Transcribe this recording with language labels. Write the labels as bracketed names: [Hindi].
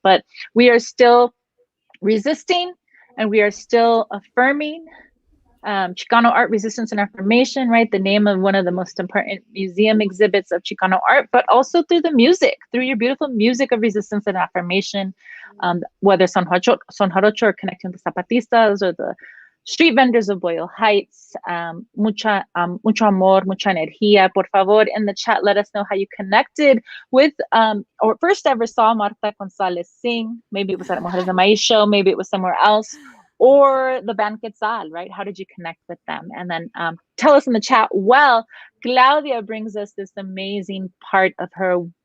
[English] But we are still resisting, and we are still affirming Chicano art, resistance, and affirmation, right? The name of one of the most important museum exhibits of Chicano art, but also through the music, through your beautiful music of resistance and affirmation, whether son jarocho or connecting the Zapatistas or the street vendors of Boyle Heights. [Spanish] Mucho amor, mucha energía. Por favor, [English] in the chat, let us know how you connected with or first ever saw Marta Gonzalez sing. Maybe it was at a Mujeres de Maiz show, maybe it was somewhere else. Or the band Quetzal, right? How did you connect with them? And then tell us in the chat. Well, Claudia brings us this amazing part of her.